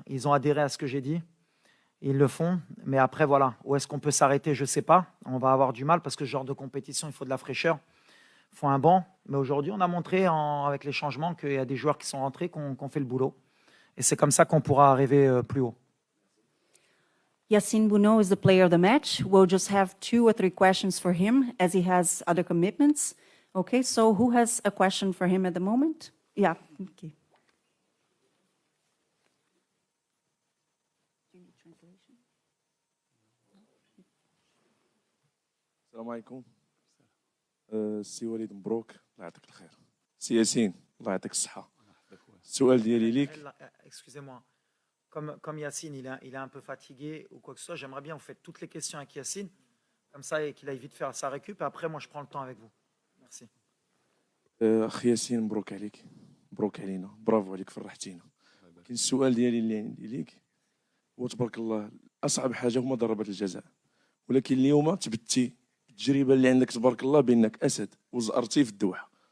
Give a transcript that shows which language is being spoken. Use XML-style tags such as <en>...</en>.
<fr>Ils ont adhéré à ce que j'ai dit. Ils le font. Mais après, voilà, où est-ce qu'on peut s'arrêter? Je ne sais pas. On va avoir du mal parce que ce genre de compétition, il faut de la fraîcheur. Il faut un banc. Mais aujourd'hui, on a montré avec les changements qu'il y a des joueurs qui sont rentrés, qui ont fait le boulot. Et c'est comme ça qu'on pourra arriver plus haut.</fr> <en>Yassine Bounou is the player of the match. We'll just have 2 or 3 questions for him as he has other commitments. Okay, so who has a question for him at the moment? Yeah, okay.</en> <ar>السلام عليكم. سي وليد مبروك الله يعطيك الخير. سي ياسين الله يعطيك الصحة. السؤال ديالي ليك.</ar> <fr>Excusez-moi. Comme Yacine, il est un peu fatigué ou quoi que ce soit, j'aimerais bien vous faites toutes les questions avec Yacine, comme ça qu'il aille vite faire sa récup, et après moi je prends le temps avec vous. Merci.</fr> <ar>أخ ياسين مبروك عليك، مبروك علينا، برافو عليك فرحتينا. كاين السؤال ديالي اللي عندي ليك هو تبارك الله أصعب حاجة هما ضربات الجزاء، ولكن اليوم تبتي التجربة اللي عندك تبارك الله بأنك أسد وزأرتي في الدوحة.</ar>